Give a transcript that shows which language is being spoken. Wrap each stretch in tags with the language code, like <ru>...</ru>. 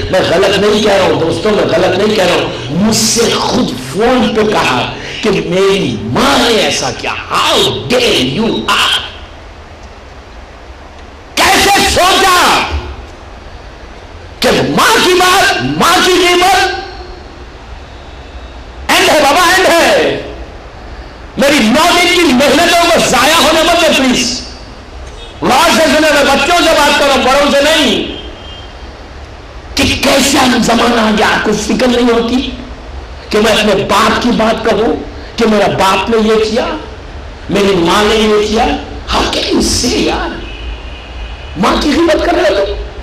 <ur>میں غلط نہیں کہہ رہا ہوں دوستوں، میں غلط نہیں کہہ رہا ہوں. مجھ سے خود فون پہ کہا کہ میری ماں نے ایسا کیا.</ur> <en>How dare you are.</en> <ur>کیسے سوچا کہ ماں کی بات، ماں کی قیمت اینڈ ہے بابا، اینڈ ہے. میری 9 دن کی محنتوں کو ضائع ہونے مت دے پلیز. غور سے سنے، میں بچوں سے بات کروں، بڑوں سے نہیں. کہ کیسا زمانہ آ گیا، آپ کو فکر نہیں ہوتی کہ میں اپنے باپ کی بات کہوں کہ میرا باپ نے یہ کیا، میری ماں نے یہ کیا. ہاں کہ اس سے یار ماں کی غیبت کر رہے ہو.</ur>